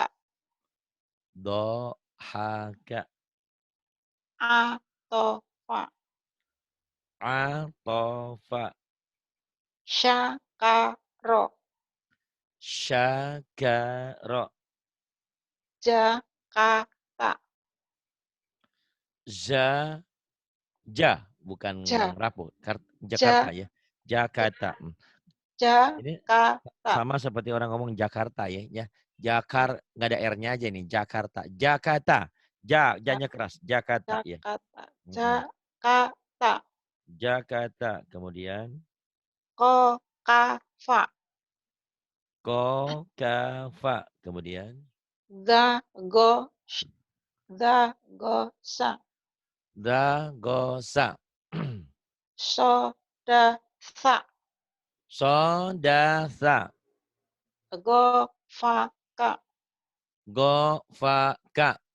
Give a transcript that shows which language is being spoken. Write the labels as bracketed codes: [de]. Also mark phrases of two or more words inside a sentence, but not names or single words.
[id] do ha ka atofa a to fa syakaro syakara jakata za ja bukan ja rapuh Jakarta ja ya. Jakarta. Ini jakata sama seperti orang ngomong Jakarta ya. Ya. Nggak ada R-nya aja nih. Jakarta. Jakarta. Ja-nya keras. Jakarta ya. Jakata, Mm-mm. Jakata, Jakarta. Kemudian Kokafa, Kokafa. Kemudian Dagosh, Dagosa, Dagosa. Sodasa, Sodasa. Gofaka, Gofaka.